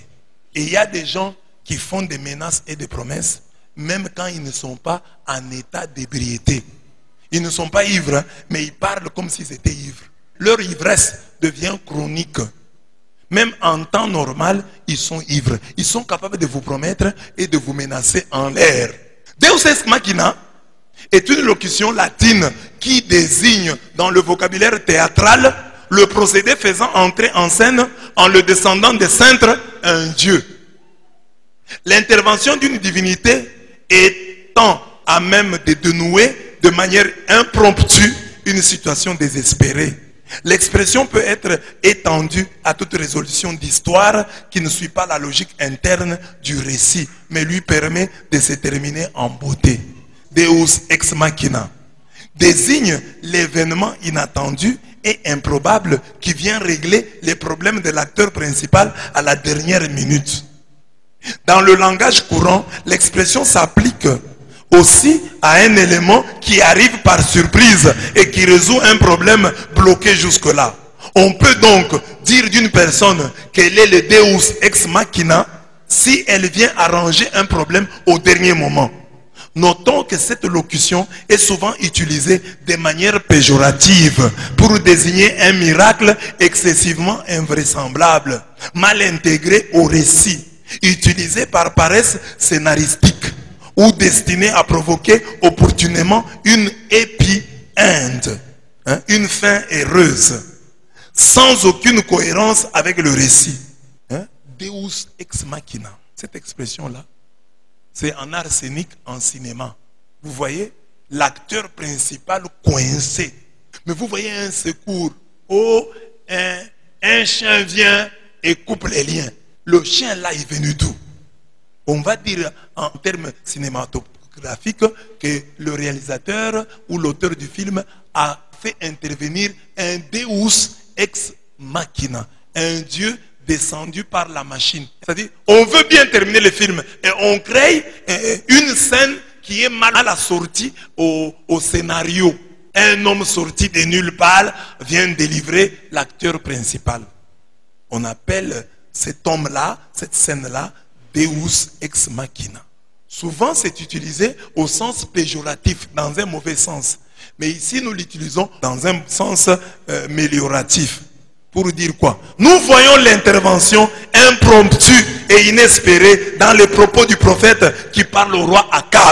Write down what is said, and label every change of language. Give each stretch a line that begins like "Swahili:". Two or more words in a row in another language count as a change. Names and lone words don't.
French: Et il y a des gens qui font des menaces et des promesses, même quand ils ne sont pas en état d'ébriété. Ils ne sont pas ivres, hein, mais ils parlent comme s'ils étaient ivres. Leur ivresse devient chronique. Même en temps normal, ils sont ivres. Ils sont capables de vous promettre et de vous menacer en l'air.
Latin: Deus ex machina
French: est une locution latine qui désigne dans le vocabulaire théâtral le procédé faisant entrer en scène en le descendant des cintres un dieu. L'intervention d'une divinité étant à même de dénouer de manière impromptue une situation désespérée. L'expression peut être étendue à toute résolution d'histoire qui ne suit pas la logique interne du récit, mais lui permet de se terminer en beauté.
Latin: Deus ex machina
French: désigne l'événement inattendu et improbable qui vient régler les problèmes de l'acteur principal à la dernière minute. Dans le langage courant, l'expression s'applique aussi à un élément qui arrive par surprise et qui résout un problème bloqué jusque-là. On peut donc dire d'une personne qu'elle est le
Latin: Deus ex machina
French: si elle vient arranger un problème au dernier moment. Notons que cette locution est souvent utilisée de manière péjorative pour désigner un miracle excessivement invraisemblable, mal intégré au récit, utilisé par paresse scénaristique ou destiné à provoquer opportunément une
English: happy end,
French: une fin heureuse, sans aucune cohérence avec le récit.
Latin: Deus ex machina,
French: cette expression-là, c'est en art scénique, en cinéma. Vous voyez l'acteur principal coincé. Mais vous voyez un secours. Oh, un chien vient et coupe les liens. Le chien là est venu d'où? On va dire en termes cinématographiques que le réalisateur ou l'auteur du film a fait intervenir un
Latin: Deus ex machina,
French: un Dieu descendu par la machine. C'est-à-dire, on veut bien terminer le film et on crée une scène qui est mal assortie au scénario. Un homme sorti de nulle part vient délivrer l'acteur principal. On appelle cet homme-là, cette scène-là,
Latin: Deus ex machina.
French: Souvent, c'est utilisé au sens péjoratif, dans un mauvais sens. Mais ici, nous l'utilisons dans un sens amélioratif. Pour dire quoi? Nous voyons l'intervention impromptue et inespérée dans les propos du prophète qui parle au roi Akab.